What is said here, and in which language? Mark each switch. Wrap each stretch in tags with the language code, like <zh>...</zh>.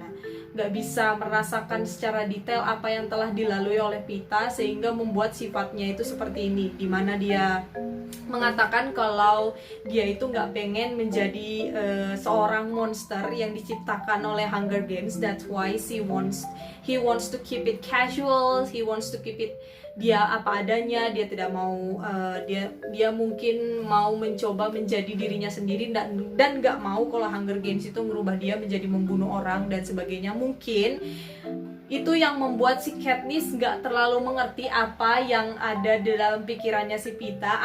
<id>Nah, nggak bisa merasakan secara detail apa yang telah dilalui oleh Peeta sehingga membuat sifatnya itu seperti ini, dimana dia mengatakan kalau dia itu nggak pengen menjadi seorang monster yang diciptakan oleh Hunger Games.</id> <en>That's why he wants to keep it casual, he wants to keep it</en> <id>dia apa adanya. Dia tidak mau dia mungkin mau mencoba menjadi dirinya sendiri, dan nggak mau kalau Hunger Games itu merubah dia menjadi membunuh orang dan sebagainya. Mungkin Itu yang membuat si Katniss nggak terlalu mengerti apa yang ada di dalam pikirannya si Pita.</id>